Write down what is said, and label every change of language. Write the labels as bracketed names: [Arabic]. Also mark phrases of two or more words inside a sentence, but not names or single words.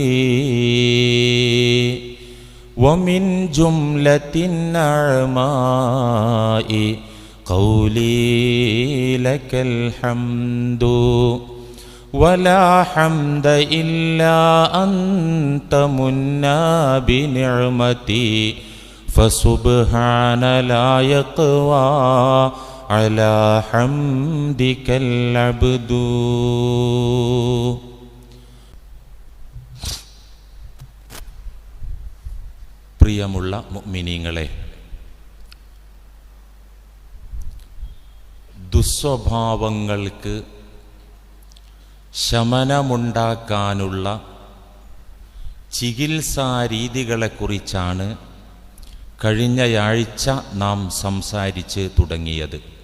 [Arabic] ومن جملة النعماء قولي لك الحمد ولا حمد إلا أنت منا بنعمتي فسبحان لا يقوى على حمدك العبد. [Malayalam] പ്രിയമുള്ള മുഅ്മിനീങ്ങളെ, ദുസ്വഭാവങ്ങൾക്ക് ശമനമുണ്ടാക്കാനുള്ള ചികിത്സാരീതികളെക്കുറിച്ചാണ് കഴിഞ്ഞയാഴ്ച നാം സംസാരിച്ച് തുടങ്ങിയത്.